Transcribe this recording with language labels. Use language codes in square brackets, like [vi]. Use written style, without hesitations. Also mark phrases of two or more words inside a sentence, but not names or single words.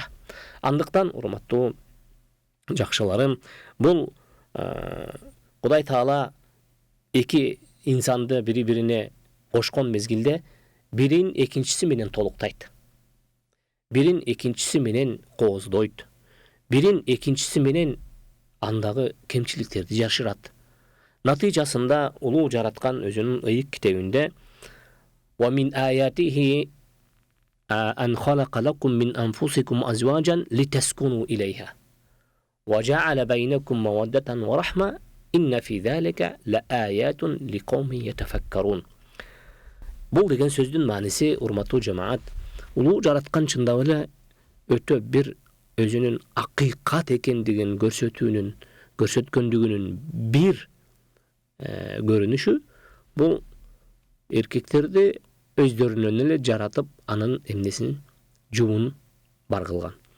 [ky] Андыктан, урматтуу жакшыларым, бул Кудай Таала эки инсанды бири-бирине кошкон мезгилде бирин экинчиси менен толуктайт. Бирин экинчиси менен кооздойт. Бирин экинчиси менен андагы кемчиликтерди жашырат. Натыйжасында улуу жараткан өзүнүн ыйык китебинде [ar] "ومن آياته أن خلق لكم من أنفسكم أزواجا لتسكنوا إليها وجعل بينكم مودة ورحمة إن في ذلك لآيات لقوم يتفكرون." [ky] Бул деген сөздүн мааниси, урматтуу жамаат, улуу жараткан чындап эле өтө бир өзүнүн акыйкат экендигин көрсөткөндүгүнүн бир көрүнүшү бул эркектерди өздөрүнөн эле жаратып, анын эмнесин жуун бар кылган.